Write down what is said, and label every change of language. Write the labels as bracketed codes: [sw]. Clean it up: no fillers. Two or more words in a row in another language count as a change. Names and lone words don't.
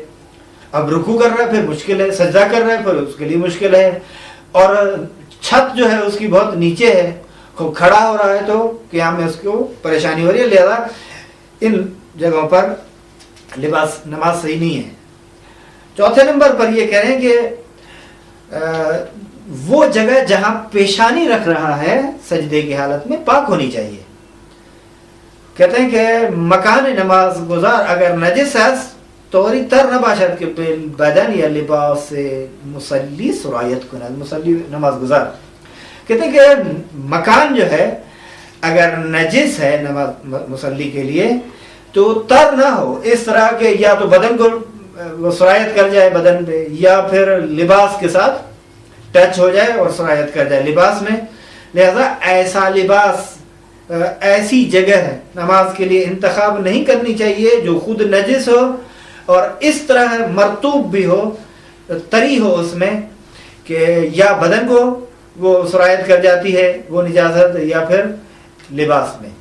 [ur] اب رکوع کر رہا ہے پھر مشکل ہے، سجدہ کر رہا ہے پھر اس کے لیے مشکل ہے، اور چھت جو ہے اس کی بہت نیچے ہے، خوب کھڑا ہو رہا ہے تو قیام میں اس کو پریشانی ہو رہی ہے، لہذا ان جگہوں پر نماز صحیح نہیں ہے۔ چوتھے نمبر پر یہ کہہ رہے ہیں کہ وہ جگہ جہاں پیشانی رکھ رہا ہے سجدے کی حالت میں پاک ہونی چاہیے۔ کہتے ہیں کہ مکان نماز گزار اگر نجس ہے [fa] طوری تر نباشد کے بدن یا لباس سے مصلی سرایت کند، [ur] مصلی نماز گزار، کہتے ہیں کہ مکان جو ہے اگر نجس ہے نماز مصلی کے لیے تو تر نہ ہو، اس طرح کہ یا تو بدن کو وہ سرایت کر جائے بدن پہ، یا پھر لباس کے ساتھ ٹچ ہو جائے اور سرایت کر جائے لباس میں، لہذا ایسا لباس، ایسی جگہ نماز کے لیے انتخاب نہیں کرنی چاہیے جو خود نجس ہو اور اس طرح مرطوب بھی ہو، طری ہو اس میں کہ یا بدن کو وہ سرایت کر جاتی ہے وہ نجاست، یا پھر لباس میں۔